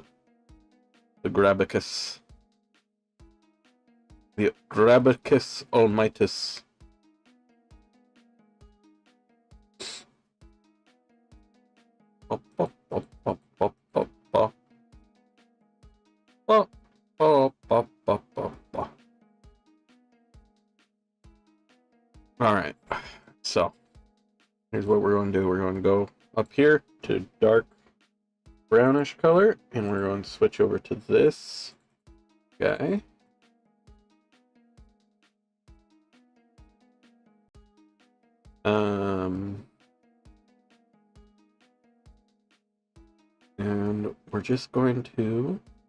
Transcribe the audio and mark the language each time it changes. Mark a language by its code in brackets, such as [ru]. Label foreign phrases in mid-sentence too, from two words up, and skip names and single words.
[en] The Grabicus. The Grabicus Almightus. Well, Oh, ba, ba, ba, ba. All right. So here's what we're going to do. We're going to go up here to dark brownish color, and we're going to switch over to this guy. And we're just going to...